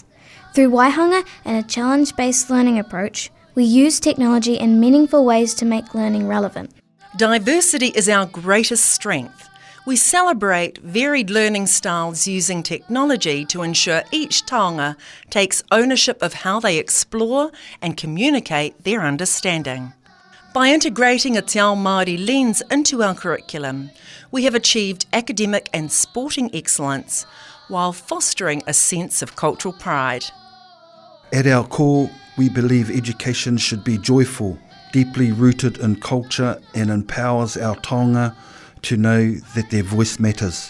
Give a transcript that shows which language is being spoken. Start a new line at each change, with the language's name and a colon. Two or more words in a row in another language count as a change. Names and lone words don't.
English: Through waihanga and a challenge-based learning approach, we use technology in meaningful ways to make learning relevant. Diversity is our greatest strength. We celebrate varied learning styles using technology to ensure each taonga takes ownership of how they explore and communicate their understanding. By integrating a
Māori: te ao Māori
English: lens into our curriculum, we have achieved academic and sporting excellence while fostering a sense of cultural pride. At our core, we believe education should be joyful, deeply rooted in culture, and empowers our taonga to know that their voice matters.